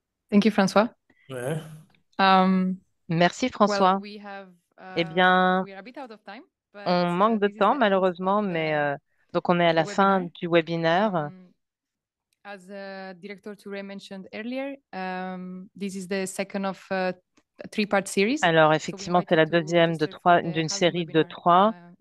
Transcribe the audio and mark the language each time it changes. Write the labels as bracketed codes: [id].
[en] Thank you, François. Ouais. [fr] Merci, François. Eh bien, On manque de temps, malheureusement, mais donc on est à la fin du webinaire. [en] As Director Touré mentioned earlier, this is the second of three-part series. [fr] Alors, effectivement, c'est la deuxième d'une série de 3.